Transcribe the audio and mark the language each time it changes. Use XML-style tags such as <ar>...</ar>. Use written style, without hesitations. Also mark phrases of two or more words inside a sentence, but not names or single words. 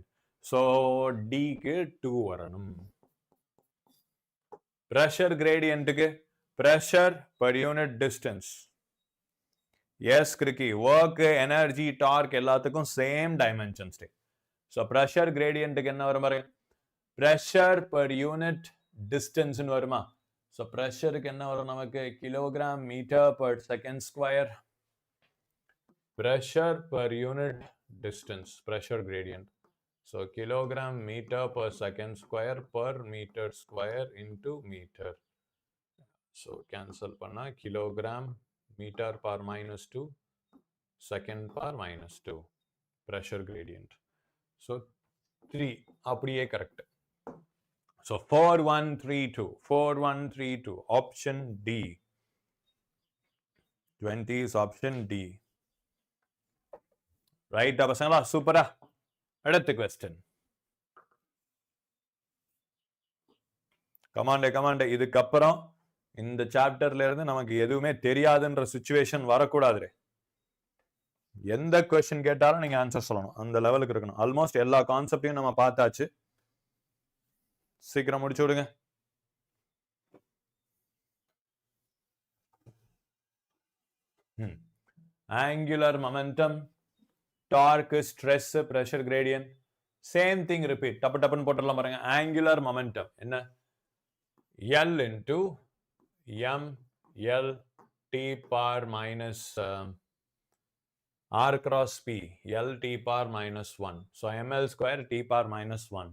<ta>So D க்கு 2 வரணும்.</ta> <en>Pressure gradient ku pressure per unit distance. Yes, Cricky. Work, energy, torque, எல்லாத்துக்கும் same dimensions. So pressure gradient</en> <ta>க்கு என்ன வரும் பாரு?</ta> <en>Pressure per unit distance</en> <ta>னு வருமா.</ta> <en>So pressure</en> <ta>க்கு என்ன வரும் நமக்கு?</ta> <en>Kilogram meter per second square. Pressure per unit distance, pressure gradient. So kilogram meter per second square per meter square into meter. So cancel panna kilogram meter per minus 2 second per minus 2 pressure gradient. So 3 அப்படியே correct. So 4132 option D. 20 is option D. Right</en> <ta>பசங்களா? சூப்பரா. அடுத்த question. கமாண்டே இதுக்கப்புறம் இந்த சாப்டர்ல இருந்து நமக்கு எதுவுமே தெரியாதுன்ற சிச்சுவேஷன் வரக்கூடாது. எந்த क्वेश्चन கேட்டாலும் நீங்க ஆன்சர் சொல்லணும். அந்த லெவலுக்கு இருக்கணும். ஆல்மோஸ்ட் எல்லா கான்செப்டையும் நம்ம பார்த்தாச்சு. சீக்கிரம் முடிச்சு விடுங்க.</ta> <en>Angular momentum, torque, stress, pressure gradient, same thing repeat.</en> <ta>டப்பு டப்புன்னு போட்டுடலாம் பாருங்க.</ta> <en>Angular momentum</en> <ta>என்ன?</ta> <en>L into M L T power minus R cross P L T power minus 1. So ml square T power minus 1.</en>